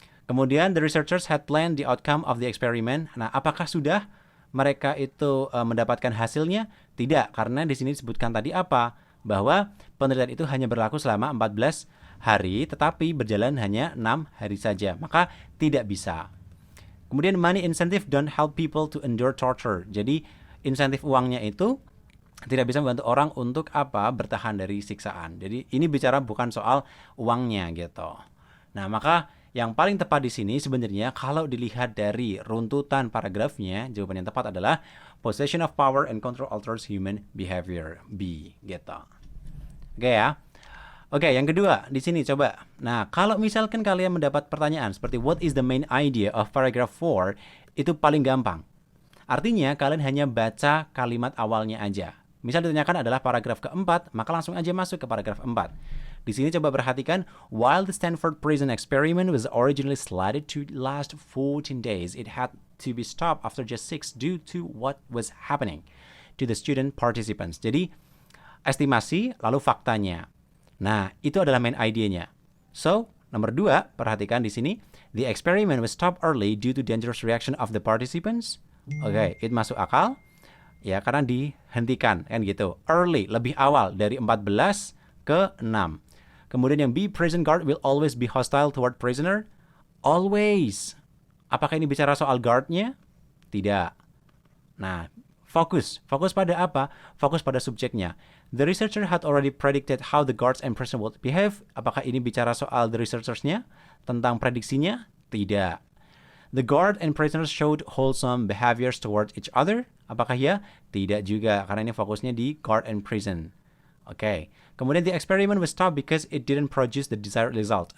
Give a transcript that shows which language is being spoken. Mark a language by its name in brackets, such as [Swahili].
[English] Kemudian the researchers had planned the outcome of the experiment. [Indonesian] Nah, apakah sudah mereka itu mendapatkan hasilnya? Tidak, karena di sini disebutkan tadi apa? Bahwa penelitian itu hanya berlaku selama 14 hari, tetapi berjalan hanya 6 hari saja. Maka tidak bisa. [English] Kemudian money incentive don't help people to endure torture. [Indonesian] Jadi insentif uangnya itu tidak bisa membantu orang untuk apa? Bertahan dari siksaan. Jadi ini bicara bukan soal uangnya gitu. Nah, maka yang paling tepat di sini sebenarnya kalau dilihat dari runtutan paragrafnya, jawaban yang tepat adalah [English] possession of power and control alters human behavior. [Indonesian] B gitu. Oke ya. Oke, yang kedua di sini coba. Nah, kalau misalkan kalian mendapat pertanyaan seperti [English] what is the main idea of paragraph 4, [Indonesian] itu paling gampang. Artinya kalian hanya baca kalimat awalnya aja. Misal ditanyakan adalah paragraf keempat, maka langsung aja masuk ke paragraf 4. Di sini coba perhatikan, [English] while the Stanford Prison Experiment was originally slated to last 14 days, it had to be stopped after just 6 due to what was happening to the student participants. [Indonesian] Jadi, estimasi lalu faktanya. Nah, itu adalah main idenya. So, nomor 2, perhatikan di sini, [English] the experiment was stopped early due to dangerous reaction of the participants. [Indonesian] Oke, it masuk akal. Ya, karena dihentikan kan gitu. Early, lebih awal dari 14 ke 6. Kemudian yang B, [English] prison guard will always be hostile toward prisoner. Always. [Indonesian] Apakah ini bicara soal guardnya? Tidak. Nah, fokus pada apa? Fokus pada subjeknya. [English] The researcher had already predicted how the guards and prisoner would behave. [Indonesian] Apakah ini bicara soal the researchersnya? Tentang prediksinya? Tidak. [English] The guard and prisoners showed wholesome behaviors towards each other. [Indonesian] Apakah ya? Tidak juga, karena ini fokusnya di [English] guard and prison. [Indonesian] Oke. [English] Kemudian the experiment was stopped because it didn't produce the desired result.